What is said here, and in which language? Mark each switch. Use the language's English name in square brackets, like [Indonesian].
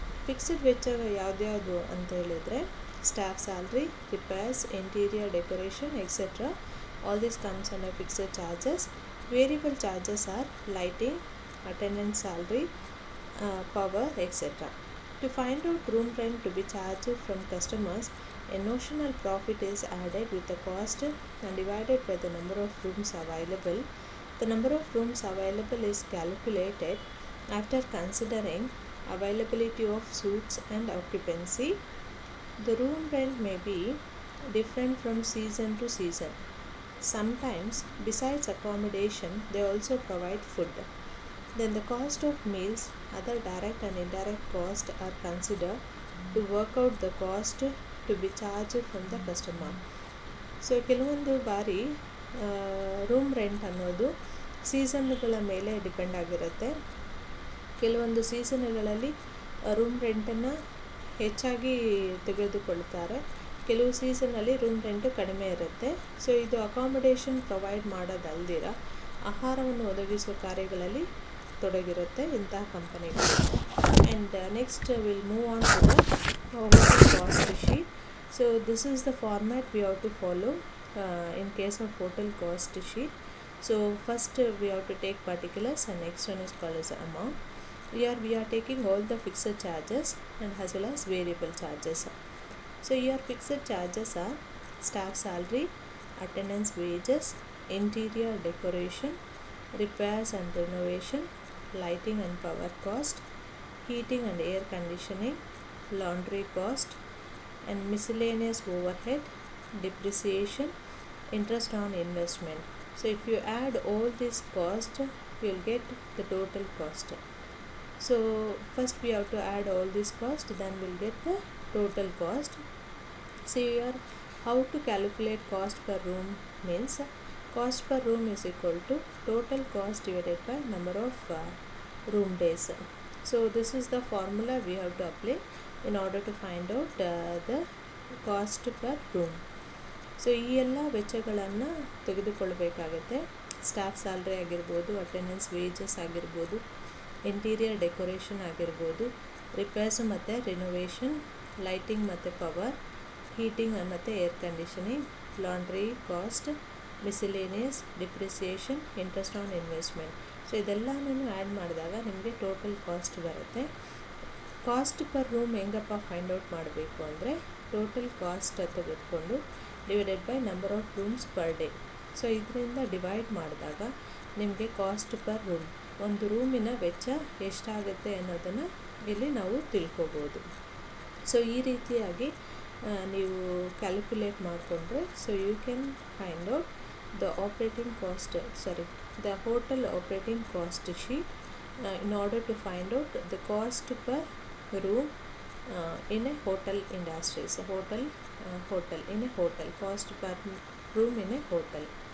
[Kannada] Fixed ವೆಚ್ಚ ಯಾವ್ದ್ಯಾವುದು ಅಂತ ಹೇಳಿದರೆ staff salary, repairs, interior decoration etcetera. [English] All this comes under fixed charges. Variable charges are lighting, attendance salary, power, etc. To find out room rent to be charged from customers, a notional profit is added with the cost and divided by the number of rooms available. The number of rooms available is calculated after considering availability of suites and occupancy. The room rent may be different from season to season. Sometimes, besides accommodation, they also provide food. Then the cost of meals, other direct and indirect costs are considered to work out the cost to be charged from the customer. [Kannada] So ಕೆಲವೊಂದು ಬಾರಿ room rent ಅನ್ನೋದು ಸೀಸನ್ಗಳ ಮೇಲೆ depend ಆಗಿರುತ್ತೆ. ಕೆಲವೊಂದು ಸೀಸನ್ಗಳಲ್ಲಿ room ರೆಂಟನ್ನು ಹೆಚ್ಚಾಗಿ ತೆಗೆದುಕೊಳ್ತಾರೆ, ಕೆಲವು ಸೀಸನ್ನಲ್ಲಿ room rent ಕಡಿಮೆ ಇರುತ್ತೆ. ಸೊ ಇದು ಅಕಾಮಿಡೇಷನ್ ಪ್ರೊವೈಡ್ ಮಾಡೋದಲ್ದಿರ ಆಹಾರವನ್ನು ಒದಗಿಸುವ ಕಾರ್ಯಗಳಲ್ಲಿ ತೊಡಗಿರುತ್ತೆ ಇಂತಹ ಕಂಪನಿಗಳು. [English] And next will move on to the hotel cost sheet. So this is the format we have to follow in case of hotel cost sheet. So first we have to take particulars and next one is called as amount. Here we are taking all the fixed charges and as well as variable charges. So here fixed charges are staff salary, attendance wages, interior decoration, repairs and renovation, lighting and power cost, heating and air conditioning, laundry cost and miscellaneous overhead, depreciation, interest on investment. So if you add all this cost, you will get the total cost. So first we have to add all this cost, then we'll get the total cost. See here how to calculate cost per room means cost per room is equal to total cost divided by number of room days. So this is the formula we have to apply in order to find out the cost per room. [Kannada] So ಈ ಎಲ್ಲ ವೆಚ್ಚಗಳನ್ನು ತೆಗೆದುಕೊಳ್ಬೇಕಾಗತ್ತೆ. Staff salary ಆಗಿರ್ಬೋದು, attendance wages ಆಗಿರ್ಬೋದು, interior decoration ಆಗಿರ್ಬೋದು, repairs ಮತ್ತು renovation, lighting ಮತ್ತು power, [English] heating ಅನ್ನತ್ತೆ air conditioning, laundry cost, miscellaneous, depreciation, interest on investment. [Kannada] So ಇದೆಲ್ಲನೂ add ಮಾಡಿದಾಗ ನಿಮಗೆ ಟೋಟಲ್ ಕಾಸ್ಟ್ ಬರುತ್ತೆ. ಕಾಸ್ಟ್ ಪರ್ ರೂಮ್ ಹೆಂಗಪ್ಪ ಫೈಂಡ್ ಔಟ್ ಮಾಡಬೇಕು ಅಂದರೆ ಟೋಟಲ್ ಕಾಸ್ಟ್ ತೆಗೆದುಕೊಂಡು divided by number of rooms per day. So ಇದರಿಂದ ಡಿವೈಡ್ ಮಾಡಿದಾಗ ನಿಮಗೆ ಕಾಸ್ಟ್ ಪರ್ ರೂಮ್, ಒಂದು ರೂಮಿನ ವೆಚ್ಚ ಎಷ್ಟಾಗುತ್ತೆ ಅನ್ನೋದನ್ನು ಇಲ್ಲಿ ನಾವು ತಿಳ್ಕೊಬೋದು. ಸೊ ಈ ರೀತಿಯಾಗಿ ನೀವು ಕ್ಯಾಲ್ಕುಲೇಟ್ ಮಾಡಿಕೊಂಡ್ರೆ [English] So you can find out the operating cost, the hotel operating cost sheet in order to find out the cost per room in a hotel industries, hotel in a hotel, cost per room in a hotel.